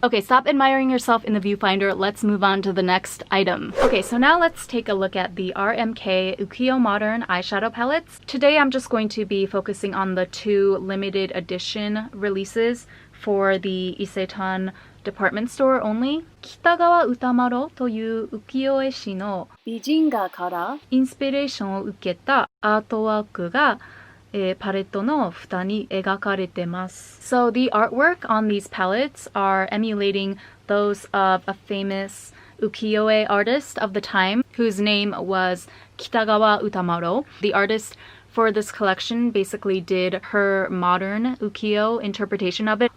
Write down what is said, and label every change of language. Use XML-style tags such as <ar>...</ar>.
<en>Okay, stop admiring yourself in the viewfinder. Let's move on to the next item. Okay, so now let's take a look at the RMK Ukiyo Modern eyeshadow palettes. Today I'm just going to be focusing on the 2 limited edition releases for the Isetan department store only.</en> <ja>北川歌麿という浮世絵師の美人画からインスピレーションを受けたアートワークがパレットの蓋に描かれてます。</ja> <en>So the artwork on these palettes are emulating those of a famous ukiyo-e artist of the time whose name was Kitagawa Utamaro. The artist for this collection basically did her modern ukiyo interpretation of it.</en>